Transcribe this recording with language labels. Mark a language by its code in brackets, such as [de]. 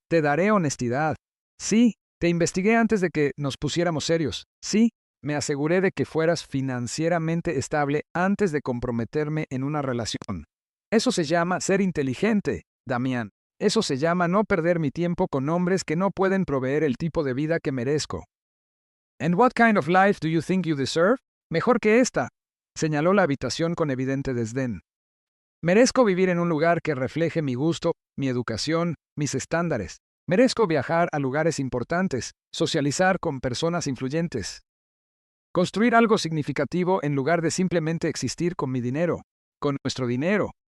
[es] Te daré honestidad. Sí, te investigué antes de que nos pusiéramos serios. Sí, me aseguré de que fueras financieramente estable antes de comprometerme en una relación. Eso se llama ser inteligente, Damián. Eso se llama no perder mi tiempo con hombres que no pueden proveer el tipo de vida que merezco. [en] And what kind of life do you think you deserve? [es] Mejor que esta, señaló la habitación con evidente desdén. Merezco vivir en un lugar que refleje mi gusto, mi educación, mis estándares. Merezco viajar a lugares importantes, socializar con personas influyentes. Construir algo significativo en lugar de simplemente existir con mi dinero, con nuestro dinero.